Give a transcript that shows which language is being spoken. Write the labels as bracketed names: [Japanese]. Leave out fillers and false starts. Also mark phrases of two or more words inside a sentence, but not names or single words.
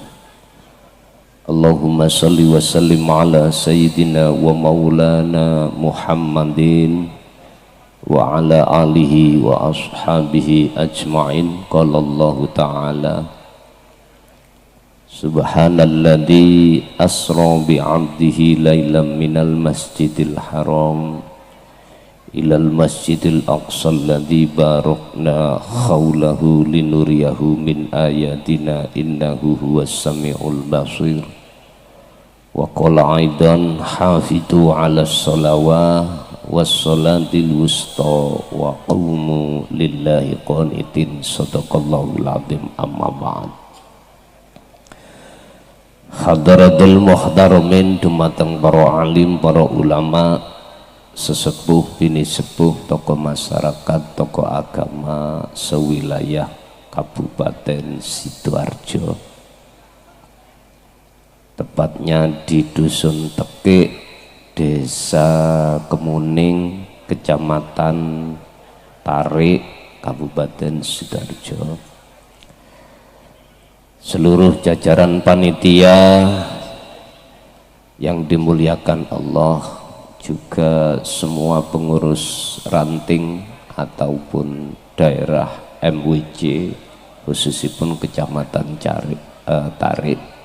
[Arabic] اللهم صل وسلم على سيدنا ومولانا محمد وعلى آله وأصحابه أجمعين. قال الله تعالى سبحان الذي أسرى بعبده ليلا من المسجد الحرام إلى المسجد الأقصى الذي باركنا حوله لنريه من آياتنا إنه هو السميع البصير. وقال أيضا حافظوا على الصلوات والصلاة الوسطى وقوموا لله قانتين. صدق الله العظيم. أما بعد. حضرات المحترمين, [Javanese] dumateng para alim, para ulama, sesepuh bini sepuh, [Indonesian] tokoh masyarakat, tokoh agama sewilayah Kabupaten Sidoarjo, tepatnya di Dusun Tekik, Desa Kemuning, Kecamatan Tarik, Kabupaten Sidoarjo. Seluruh jajaran panitia yang dimuliakan Allah, juga semua pengurus ranting ataupun daerah MWJ, khususipun Kecamatan Tarik,